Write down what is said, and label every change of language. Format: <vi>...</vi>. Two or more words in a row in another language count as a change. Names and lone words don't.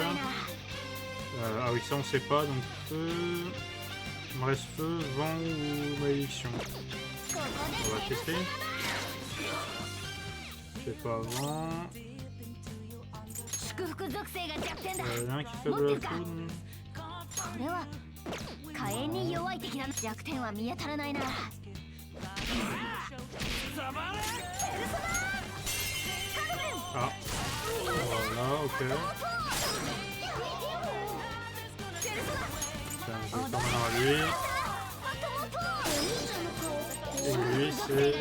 <fr>Ah oui ça on sait pas, donc feu... Il me reste feu, vent ou malédiction. On va tester. C'est pas vent. Il y en a un qui fait de la foudre.</fr> <ja>これは火炎に弱い的な弱点は見当たらないな。</ja> <fr>Ah, voilà, ok. Tiens, je vais faire maintenant à lui. Et lui, c'est...</fr>